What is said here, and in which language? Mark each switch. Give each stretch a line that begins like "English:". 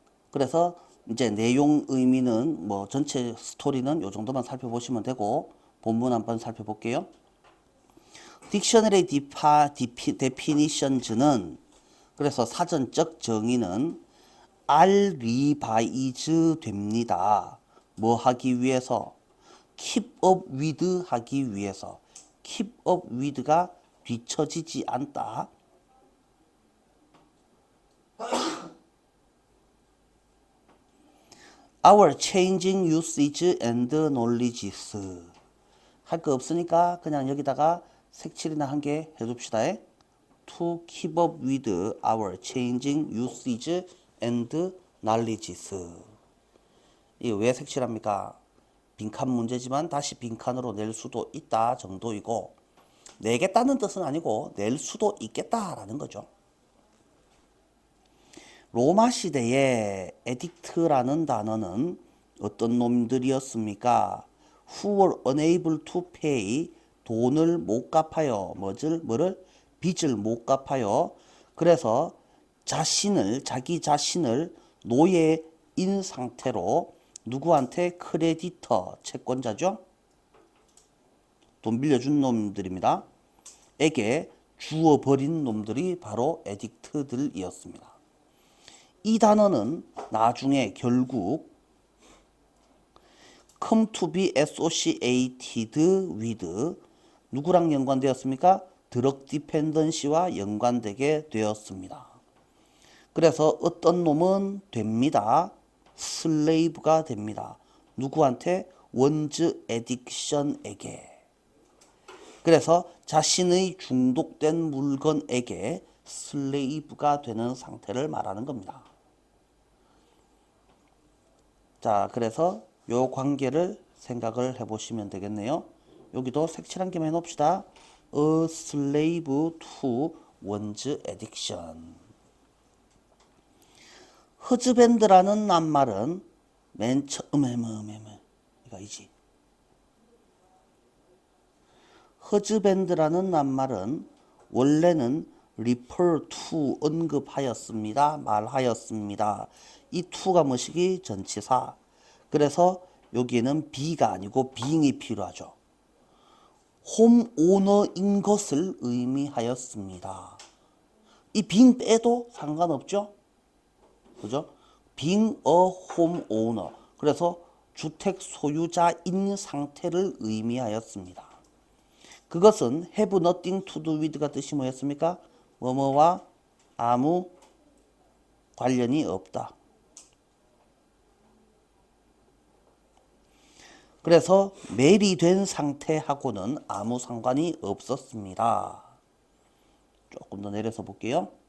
Korean: 그래서 이제 내용 의미는 뭐 전체 스토리는 요 정도만 살펴보시면 되고, 본문 한번 살펴볼게요. 딕셔너리 데피니션즈는 그래서 사전적 정의는 알리바이즈 됩니다. 뭐 하기 위해서?
English: keep up with
Korean: 하기 위해서.
English: keep up with
Korean: 가 뒤처지지 않다.
English: Our changing usage and knowledges.
Korean: 할 거 없으니까 그냥 여기다가 색칠이나 한 개 해줍시다.
English: To keep up with our changing usage and knowledges.
Korean: 이거 왜 색칠합니까? 빈칸 문제지만 다시 빈칸으로 낼 수도 있다 정도이고, 내겠다는 뜻은 아니고 낼 수도 있겠다라는 거죠. 로마 시대에 에딕트라는 단어는 어떤 놈들이었습니까?
English: Who were unable to pay,
Korean: 돈을 못 갚아요. 뭐를? 빚을 못 갚아요. 그래서 자기 자신을 노예인 상태로 누구한테? 크레디터, 채권자죠. 돈 빌려준 놈들입니다. 에게 주어버린 놈들이 바로 에딕트들이었습니다. 이 단어는 나중에 결국
English: come to be associated with
Korean: 누구랑 연관되었습니까? 드럭 디펜던시와 연관되게 되었습니다. 그래서 어떤 놈은 됩니다. 슬레이브가 됩니다. 누구한테? 원즈 에딕션에게. 그래서 자신의 중독된 물건에게 슬레이브가 되는 상태를 말하는 겁니다. 자, 그래서 요 관계를 생각을 해보시면 되겠네요. 여기도 색칠한 김에 해놓읍시다.
English: A slave to one's addiction.
Korean: 허즈밴드라는 낱말은 맨 처음에 이거이지. 허즈밴드라는 낱말은 원래는
English: refer to
Korean: 언급하였습니다. 말하였습니다. 이 to가 뭐시기? 전치사. 그래서 여기에는 be가 아니고 being이 필요하죠. 홈오너인 것을 의미하였습니다. 이 being 빼도 상관없죠? 그죠?
English: being a homeowner.
Korean: 그래서 주택 소유자인 상태를 의미하였습니다. 그것은
English: have nothing to do with
Korean: 가 뜻이 뭐였습니까? 뭐뭐와 아무 관련이 없다. 그래서 멜이 된 상태하고는 아무 상관이 없었습니다. 조금 더 내려서 볼게요.